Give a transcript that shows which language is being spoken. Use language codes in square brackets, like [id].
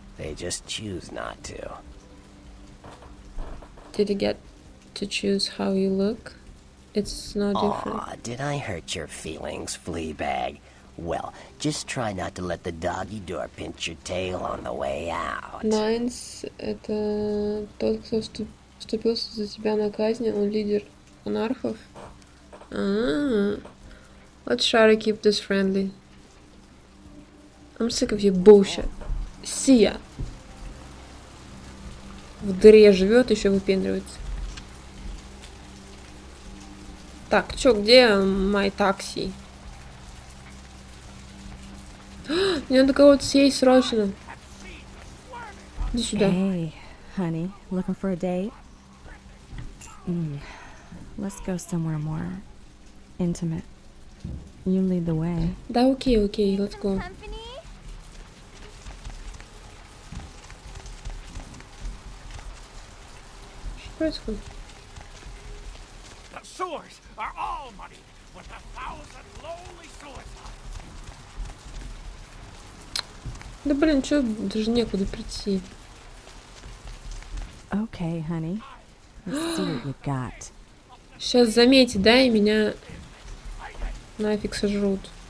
[en] They just choose not to. Did you get to choose how you look? It's not different. Aw, did I hurt your feelings, Fleabag? Well, just try not to let the doggy door pinch your tail on the way out. [ru] Nines — это тот, кто вступился за тебя на казнь, он лидер анархов. [en] Let's try to keep this friendly. I'm sick of your bullshit. See ya. [ru] В дыре живет, еще выпендривается. Так, чё, где [en] my taxi? [ru] Мне надо кого-то съесть срочно. Иди сюда. [en] Hey, honey, looking for a date? Let's go somewhere more intimate. You lead the way. [ru] Да, окей, [en] let's go. [ru] Что происходит? [en] The sewers are all muddy with 1,000 lonely suicides. [ru] Да блин, чё, даже некуда прийти. [en] Okay, honey. Let's see what you got. [ru] Сейчас заметьте, да, и меня нафиг сожрут.